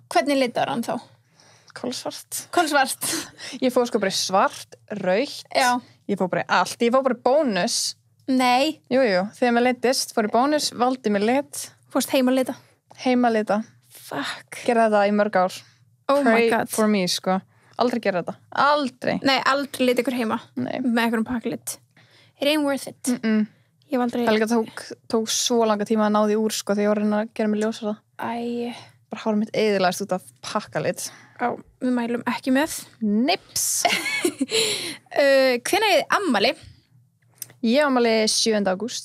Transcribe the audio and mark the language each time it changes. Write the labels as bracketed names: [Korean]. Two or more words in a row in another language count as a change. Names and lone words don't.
[Icelandic] Og hvernig litar hann þá? Kolsvart. Kolsvart. Ég fór sko bara í svart, rautt. Já. Ég fór bara í allt. Ég fór bara í bónus. Nei. Jú. Þegar mér litist, fór í bónus, valdi mér lit. Fórst heim að lita? Heima lita. Fuck. Gerði þetta í mörg ár. [English] Oh my Pray god. for me, [Icelandic] sko. Aldrei gera þetta. Aldrei. Nei, aldrei lita ykkur heima. Nei. Með einhverjum paklit. [English] It ain't worth it. [Icelandic] Ég hef aldrei... Það líka tók svo langa tíma að ná því úr, sko, þegar ég var að reyna að gera mig ljósara. Æ. Bara hárið mitt eyðilegast út af pakkalit. Já, við mælum ekki með. Nips. Hvenær er þið ammali? Ég ammali 7. ágúst.